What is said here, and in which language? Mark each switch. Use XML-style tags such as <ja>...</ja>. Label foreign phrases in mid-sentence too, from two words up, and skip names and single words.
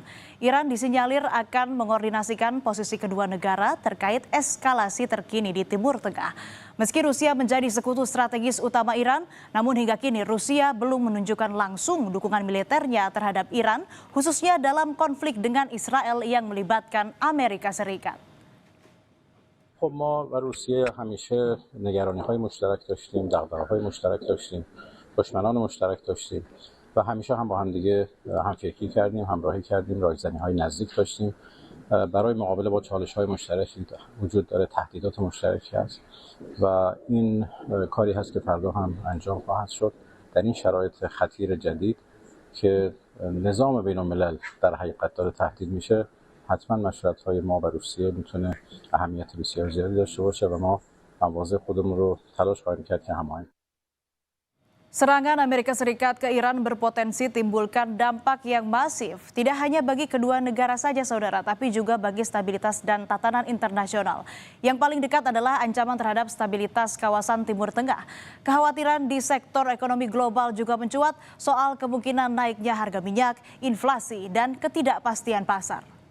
<id>Iran disinyalir akan mengordinasikan posisi kedua negara terkait eskalasi terkini di Timur Tengah. Meski Rusia menjadi sekutu strategis utama Iran, namun hingga kini Rusia belum menunjukkan langsung dukungan militernya terhadap Iran, khususnya dalam konflik dengan Israel yang melibatkan Amerika Serikat.</id> <fa>خب ما و روسیه همیشه نگرانی‌های مشترک داشتیم، دغدغه‌های مشترک داشتیم، دشمنان مشترک داشتیم و همیشه هم با هم دیگه همفکری کردیم، همراهی کردیم، راهزنی‌های نزدیک داشتیم. برای مقابله با چالش‌های مشترکی وجود داره، تهدیدات مشترکی هست و این کاری هست که فردا هم انجام خواهد شد. در این شرایط خطیر جدید که نظام بین الملل در حقیقت داره تهدید میشه، حتما مشورت‌های ما و روسیه میتونه اهمیت بسیار زیادی داشته باشه و ما مواضع خودمون رو تلاش خواهیم کرد که هماهنگ.</fa> <id>Serangan Amerika Serikat ke Iran berpotensi timbulkan dampak yang masif, tidak hanya bagi kedua negara saja saudara, tapi juga bagi stabilitas dan tatanan internasional. Yang paling dekat adalah ancaman terhadap stabilitas kawasan Timur Tengah. Kekhawatiran di sektor ekonomi global juga mencuat soal kemungkinan naiknya harga minyak, inflasi, dan ketidakpastian pasar.</id>